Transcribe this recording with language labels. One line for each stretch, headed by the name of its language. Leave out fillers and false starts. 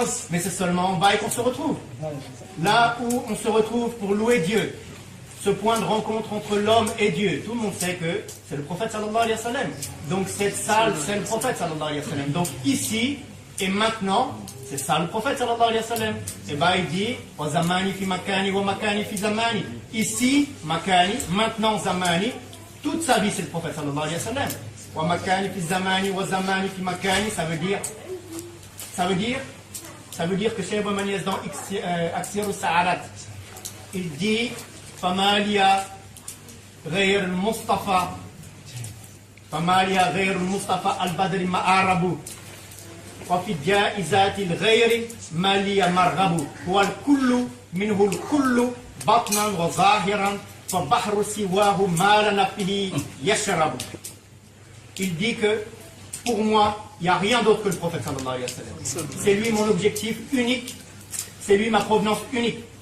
French: Mais c'est seulement en Baï qu'on se retrouve. Là où on se retrouve pour louer Dieu, ce point de rencontre entre l'homme et Dieu, tout le monde sait que c'est le prophète sallallahu alayhi wa sallam. Donc cette salle, c'est le prophète sallallahu alayhi wa sallam. Donc ici et maintenant, c'est ça le prophète sallallahu alayhi wa sallam. Et bah il dit
Arabic: wa zamani fi makani wa makani fi zamani.
French: Ici, makani, maintenant zamani, toute sa vie c'est le prophète sallallahu alayhi wa sallam.
Arabic: Wa makani fi zamani wa zamani fi makani,
French: ça veut dire que Cheikh Ibrahim Niasse dans Aksirus Sa'arat, il dit
Arabic: Famalia غير المصطفى فماليا غير المصطفى البدر مآرب وفي الجائزات الغير ماليا مرغب هو الكل منه الكل بطنا وظاهرا فبحر سواه ما لنا فيه يشرب.
French: Il dit que pour moi il n'y a rien d'autre que le prophète sallallahu alayhi wa sallam. C'est lui mon objectif unique, c'est lui ma provenance unique.